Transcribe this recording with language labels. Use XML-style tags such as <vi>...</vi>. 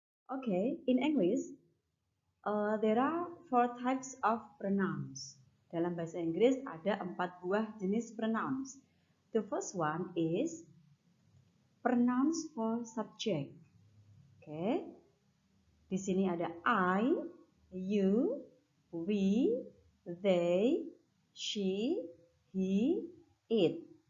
<en>Okay, in English, there are 4 types of pronouns.</en> <id>Dalam bahasa Inggris ada 4 buah jenis pronouns.</id> <en>The first one is pronouns for subject.</en> <id>Okay, di sini ada I, you, we, they, she, he, it.</id>